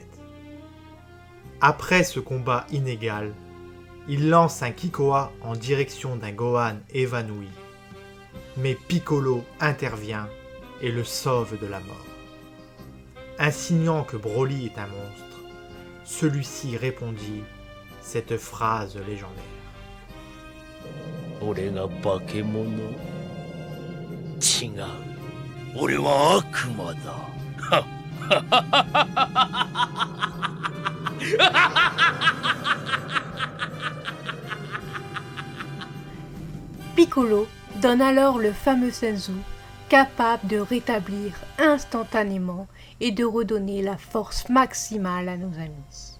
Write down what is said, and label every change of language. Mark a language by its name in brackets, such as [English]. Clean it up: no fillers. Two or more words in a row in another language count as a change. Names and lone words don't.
[French] Après ce combat inégal, il lance un Kikoa en direction d'un Gohan évanoui, mais Piccolo intervient et le sauve de la mort. Insinuant que Broly est un monstre, celui-ci répondit cette phrase légendaire. [Japanese] 俺が化け物？違う。俺は悪魔だ。 [French] Piccolo donne alors le fameux Senzu, capable de rétablir instantanément et de redonner la force maximale à nos amis.